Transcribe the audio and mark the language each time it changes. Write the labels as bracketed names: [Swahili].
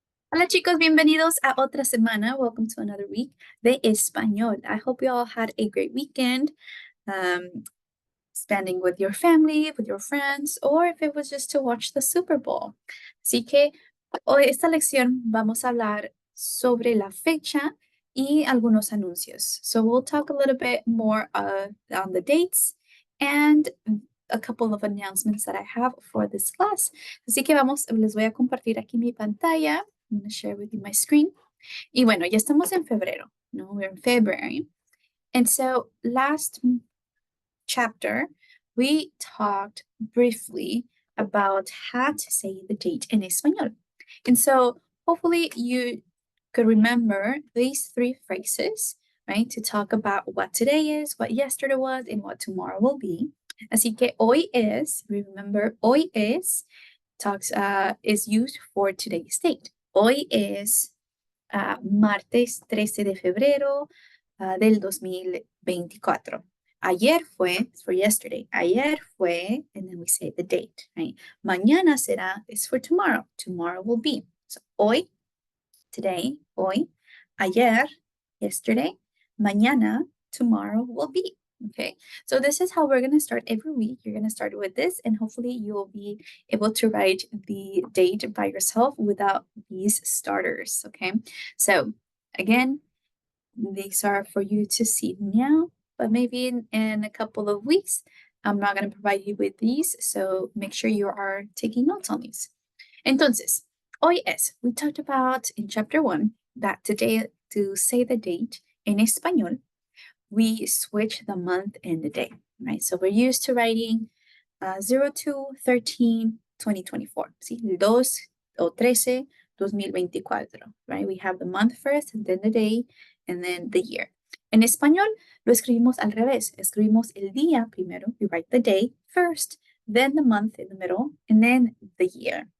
[Spanish] Hola chicos, bienvenidos a otra semana. [English] Welcome to another week [Spanish] de español. [English] I hope you all had a great weekend, spending with your family, with your friends, or if it was just to watch the Super Bowl. [Spanish] Así que hoy esta lección vamos a hablar sobre la fecha y algunos anuncios. [English] So we'll talk a little bit more on the dates and a couple of announcements that I have for this class. [Spanish] Así que les voy a compartir aquí mi pantalla. [English] I'm going to share with you my screen. [Spanish] Y bueno, ya estamos en febrero, ¿no? [English] We're in February. And so last chapter, we talked briefly about how to say the date in español. And so hopefully you could remember these three phrases, right? To talk about what today is, what yesterday was, and what tomorrow will be. [Spanish] Así que hoy es, [English] remember, hoy es is used for today's date. [Spanish] Hoy es martes 13 de febrero del 2024. [English] Ayer fue, for yesterday. Ayer fue, and then we say the date, right? Mañana será, is for tomorrow. Tomorrow will be. So, hoy, today, hoy. Ayer, yesterday. Mañana, tomorrow will be. Okay, so this is how we're going to start every week. You're going to start with this, and hopefully you will be able to write the date by yourself without these starters. Okay, so again, these are for you to see now, but maybe in a couple of weeks, I'm not going to provide you with these, so make sure you are taking notes on these. Entonces, hoy es, we talked about in chapter 1 that today, to say the date in español, we switch the month and the day, right? So we're used to writing 02/13, 2024. See, 2 o 13, 2024, right? We have the month first, and then the day, and then the year. [Spanish] En español lo escribimos al revés. Escribimos el día primero. [English] We write the day first, then the month in the middle, and then the year.